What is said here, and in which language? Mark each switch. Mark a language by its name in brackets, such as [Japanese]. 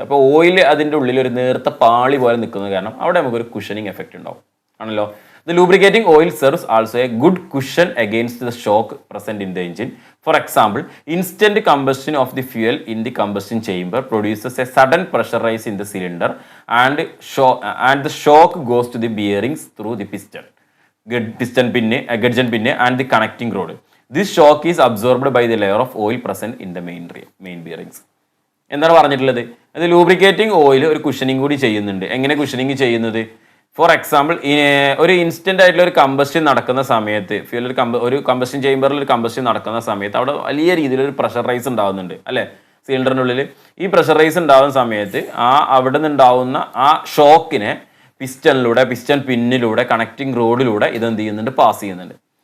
[Malayalam] അപ്പോൾ ഓയിൽ അതിൻ്റെ ഉള്ളിൽ ഒരു നേർത്ത പാളി പോലെ നിൽക്കുന്നത് കാരണം അവിടെ നമുക്കൊരു കുഷനിങ് എഫക്റ്റ് ഉണ്ടാവും ആണല്ലോ. [English] The lubricating oil serves also a good cushion against the shock present in the engine. For example, instant combustion of the fuel in the combustion chamber produces a sudden pressure rise in the cylinder and the shock goes to the bearings through the gudgeon pin and the connecting rod. This shock is absorbed by the layer of oil present in the main bearings. [Malayalam] എന്താണ് പറഞ്ഞിട്ടുള്ളത്, അത് lubricating oil ഒരു cushioning കൂടി ചെയ്യുന്നുണ്ട്. എങ്ങനെ cushioning ചെയ്യുന്നത്, for example ഒരു instant ആയിട്ടുള്ള ഒരു കമ്പസ്റ്റൻ നടക്കുന്ന സമയത്ത് ഒരു കമ്പസ്റ്റൻ ചേമ്പറിൽ ഒരു കമ്പസ്റ്റൻ നടക്കുന്ന സമയത്ത് അവിടെ വലിയ രീതിയിലൊരു പ്രഷർ റൈസ് ഉണ്ടാകുന്നുണ്ട് അല്ലേ. സിലിണ്ടറിനുള്ളിൽ ഈ പ്രഷർ റൈസ് ഉണ്ടാകുന്ന സമയത്ത് അവിടെ നിന്നുണ്ടാവുന്ന ആ ഷോക്കിനെ പിസ്റ്റൺ പിന്നിലൂടെ കണക്റ്റിംഗ് റോഡിലൂടെ ഇതെന്ത് ചെയ്യുന്നുണ്ട്, പാസ് ചെയ്യുന്നുണ്ട്.